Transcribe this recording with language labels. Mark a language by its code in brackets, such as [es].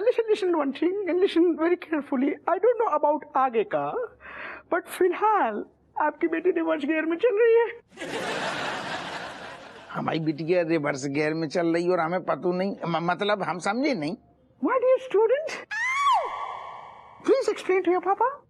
[en] Listen one thing and listen very carefully. I don't know about [hi] आगे का, but फिलहाल आपकी बेटी रिवर्स गियर में चल रही है। हमारी बिटिया रिवर्स गियर में चल रही और हमें पता नहीं, मतलब हम समझे नहीं। [en] My dear student, please explain to your papa.